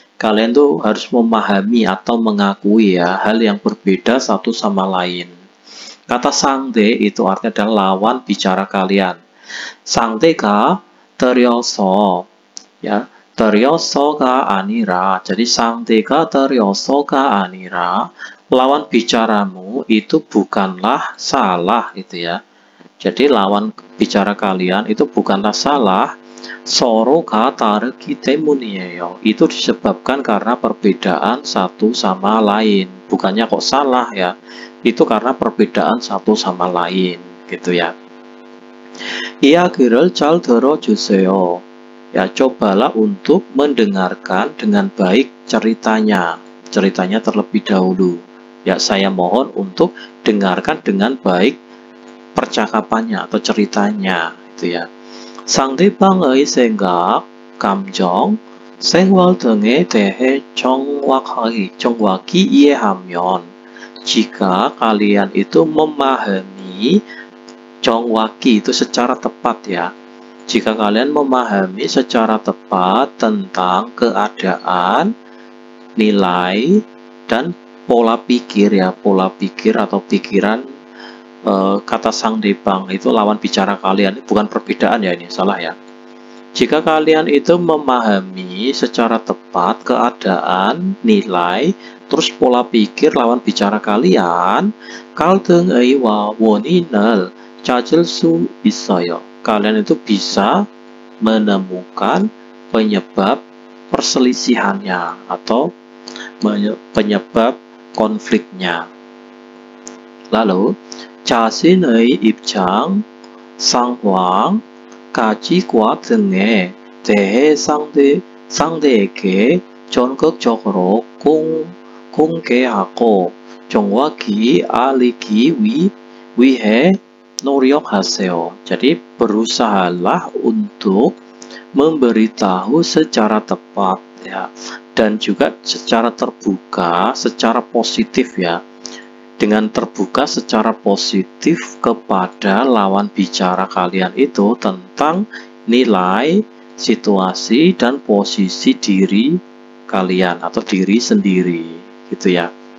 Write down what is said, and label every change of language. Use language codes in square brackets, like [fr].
[id] Kalian tuh harus memahami atau mengakui ya hal yang berbeda satu sama lain. Kata 상대 itu artinya adalah lawan bicara kalian. [ko] 상대가 들여서 ya, 들여서가 아니라. [id] Jadi [ko] 상대가 들여서가 아니라 [id] lawan bicaramu itu bukanlah salah gitu ya. Jadi lawan bicara kalian itu bukanlah salah. [ko] 서로가 다르기 때문이에요. [id] Itu disebabkan karena perbedaan satu sama lain. Bukannya kok salah ya. Itu karena perbedaan satu sama lain gitu ya. [ko] 이야기를 잘 들어주세요. [id] Ya, cobalah untuk mendengarkan dengan baik ceritanya. Ceritanya terlebih dahulu. Ya, saya mohon untuk dengarkan dengan baik percakapannya atau ceritanya gitu ya. [ko] 상대방의 생각, 감정, 생활 등에 대해 정확히 이해하면 [id] jika kalian itu memahami [ko] 정확히 [id] itu secara tepat ya. Jika kalian memahami secara tepat tentang keadaan, nilai, dan pola pikir ya, pola pikir atau pikiran kata 상대방 itu lawan bicara kalian, bukan perbedaan ya, ini salah ya. Jika kalian itu memahami secara tepat keadaan, nilai, terus pola pikir lawan bicara kalian, [ko] 갈등의 원인을 찾을 수 있어요. [id] Kalian itu bisa menemukan penyebab perselisihannya atau penyebab konfliknya. [ko] Lalu, 자신의 입장, 상황, 가치관 등에 대해 상대에게 전극적으로 공개하고 정확히 알리기 위해 노력하세요. [id] Jadi berusahalah untuk memberitahu secara tepat ya, dan juga secara terbuka, secara positif ya. Dengan terbuka secara positif kepada lawan bicara kalian itu tentang nilai, situasi, dan posisi diri kalian atau diri sendiri gitu ya.